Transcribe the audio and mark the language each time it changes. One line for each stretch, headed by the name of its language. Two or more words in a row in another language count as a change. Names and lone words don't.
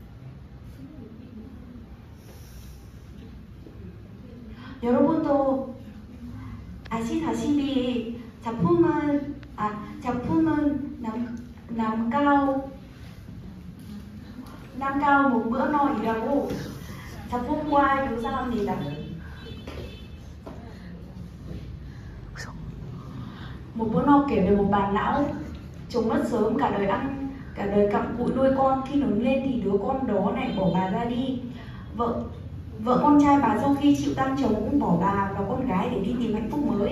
Korean: 여러분도 아시다시피 작품은 남가오 một bữa no이라고 작품과 유사합니다.
Vietnamese: Một bữa no kể về một bà lão trông mất sớm, cả đời cặm cụi nuôi con, khi lớn lên thì đứa con đó lại bỏ bà ra đi. Vợ con trai bà sau khi chịu tang chồng cũng bỏ bà và con gái để đi tìm hạnh phúc mới.